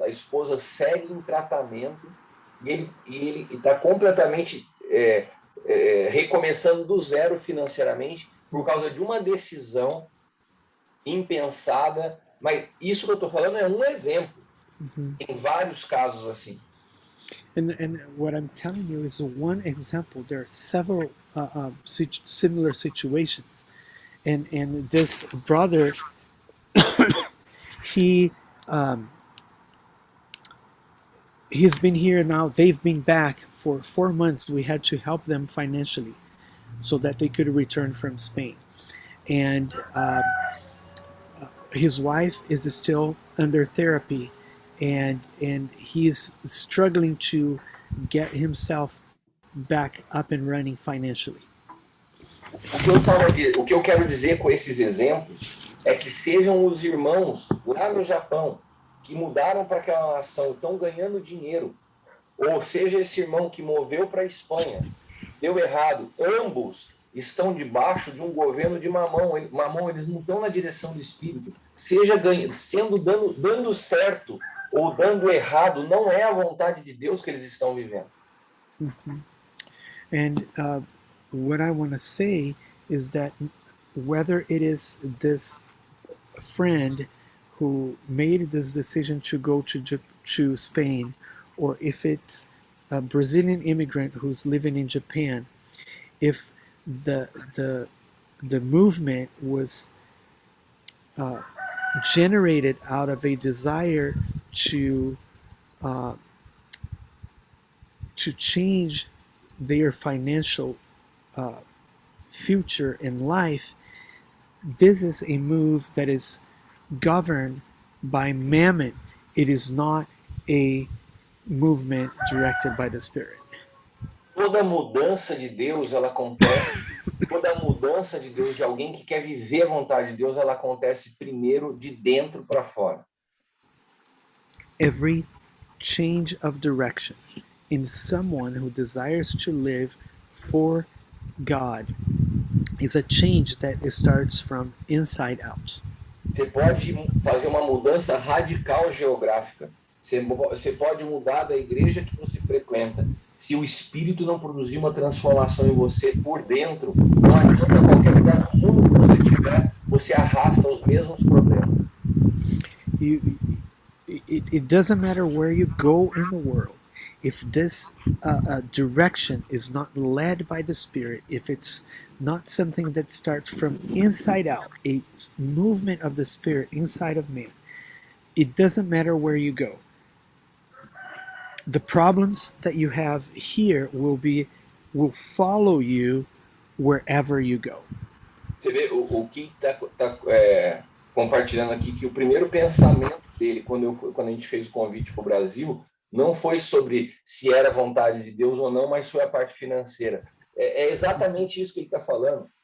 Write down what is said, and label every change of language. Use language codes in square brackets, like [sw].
[pt] A esposa segue em tratamento e ele está completamente recomeçando do zero financeiramente por causa de uma decisão impensada. Mas isso que eu estou falando é um exemplo. Tem vários casos assim. [en] And what I'm telling you is one example. There are several similar situations, and this brother, he's been here now. They've been back for 4 months. We had to help them financially so that they could return from Spain, and his wife is still under therapy. And he's struggling to get himself back up and running financially. [pt] O que eu quero dizer com esses exemplos é que sejam os irmãos lá no Japão que que mudaram para aquela nação estão ganhando dinheiro, ou seja, esse irmão que moveu para a Espanha, deu errado, ambos estão debaixo de um governo de mamão. Mamão, eles não estão na direção do Espírito. Seja dando certo ou dando errado, não é a vontade de Deus que eles estão vivendo. [en] And what I want to say is that whether it is this friend who made this decision to go to Spain, or if it's a Brazilian immigrant who's living in Japan, if the movement was generated out of a desire to uh, change their financial future in life, this is a move that is governed by mammon. It is not a movement directed by the Spirit. [pt] Toda mudança de Deus, ela acontece. Toda mudança de Deus, de alguém que quer viver a vontade de Deus, ela acontece primeiro de dentro para fora. [en] Every change of direction in someone who desires to live for God is a change that starts from inside out. [pt] Você pode fazer uma mudança radical geográfica. Você pode mudar da igreja que você frequenta. Se o Espírito não produzir uma transformação em você por dentro, não adianta qualquer lugar do mundo que você tiver, você arrasta os mesmos problemas. [en] It doesn't matter where you go in the world. If this direction is not led by the Spirit, if it's not something that starts from inside out, a movement of the Spirit inside of man, it doesn't matter where you go. The problems that you have here will follow you wherever you go. [pt] Você vê o que está compartilhando aqui, que o primeiro pensamento dele, quando a gente fez o convite para o Brasil, não foi sobre se era vontade de Deus ou não, mas foi a parte financeira. É exatamente isso que ele está falando.